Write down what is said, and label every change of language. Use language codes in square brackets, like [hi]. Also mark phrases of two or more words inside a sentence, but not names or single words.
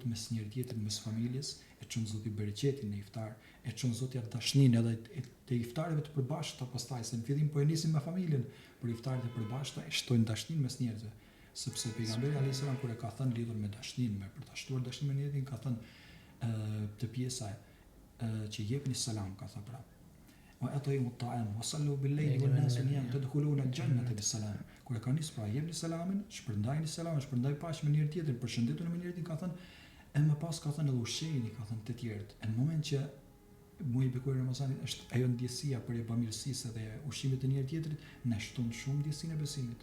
[sq] mes njëri tjetrit, mes familjes, e çon Zoti bereqetin në iftar, e çon Zoti atë dashnin edhe të iftareve të përbashkëta pastaj, se në fillim po e nisim me familjen, por iftaret e përbashkëta e shtojnë dashnin mes njerëzve, sepse pejgamberi alayhis salam kur e ka thënë lidhur me dashnin, me për ta shtuar dashnin me njerëzin, ka thënë të pjesa që jepni selam, ka thënë prapë. [ar] وأطعموا الطعام وصلوا بالليل والناس نيام تدخلون الجنة بسلام. [sq] Kur e ka nis pra jepni selamin, shpërndajni selamin, shpërndaj paqe me njëri tjetrin, përshëndetuni me njëri tjetrin, ka thënë e më pas ka thënë edhe ushqejini, ka thënë të tjerët. Në moment që muaji i bekuar Ramazanit është ajo ndjesia për e bamirësisë dhe ushqimit të njëri tjetrit, na shton shumë ndjesinë e besimit.